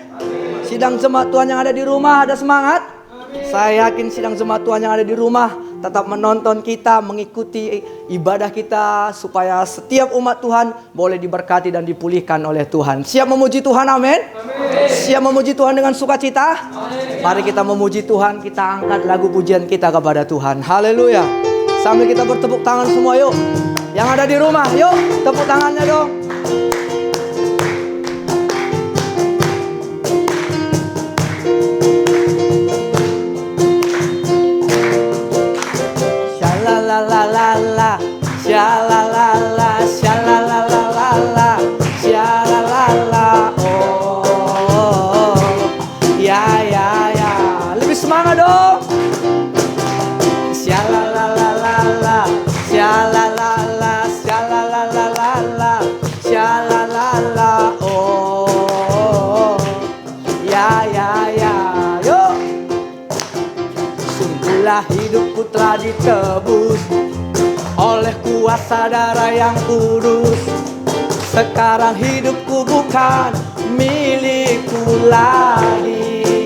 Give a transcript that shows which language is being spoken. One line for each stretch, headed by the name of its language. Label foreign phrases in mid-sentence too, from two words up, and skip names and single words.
Indonesian: Sidang jemaat Tuhan yang ada di rumah, ada semangat. Saya yakin sidang jemaat Tuhan yang ada di rumah tetap menonton kita, mengikuti ibadah kita, supaya setiap umat Tuhan boleh diberkati dan dipulihkan oleh Tuhan. Siap memuji Tuhan, amin? Siap memuji Tuhan dengan sukacita? Mari kita memuji Tuhan, kita angkat lagu pujian kita kepada Tuhan. Haleluya. Sambil kita bertepuk tangan semua, yuk. Yang ada di rumah, yuk tepuk tangannya dong. Shalalala, shalalala, shalalala, shalalala. Oh, ya. Lebih semangat dong. Shalalala, shalalala, shalalala, shalalala. Oh, ya. Yuk. Sungguhlah hidupku telah ditebus oleh kuasa darah yang kudus. Sekarang hidupku bukan milikku lagi.